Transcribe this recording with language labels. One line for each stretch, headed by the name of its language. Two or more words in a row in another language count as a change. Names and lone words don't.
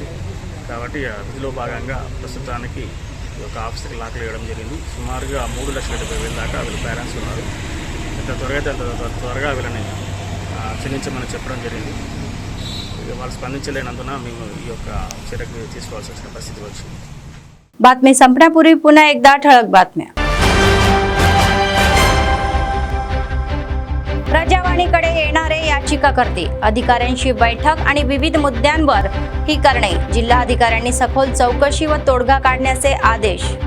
Telugu: కాబట్టి విధిలో భాగంగా ప్రస్తుతానికి ఈ యొక్క ఆఫీస్కి లాక్లు వేయడం జరిగింది। సుమారుగా 3,70,000 దాకా వీళ్ళు పేరెంట్స్ ఉన్నారు। ఎంత త్వరగా త్వరగా వీళ్ళని చెల్లించమని చెప్పడం జరిగింది। వాళ్ళు స్పందించలేనందున మేము ఈ యొక్క చర్యకు తీసుకోవాల్సి వచ్చిన పరిస్థితి వచ్చింది।
Marathi: बातमी संपण्यापूर्वी पुन्हा एकदा ठळक बातम्या। प्रजावाणीकडे येणारे याचिकाकर्ते अधिकाऱ्यांशी बैठक आणि विविध मुद्द्यांवर ही करणे. जिल्हाधिकाऱ्यांनी सखोल चौकशी व तोडगा काढण्याचे आदेश.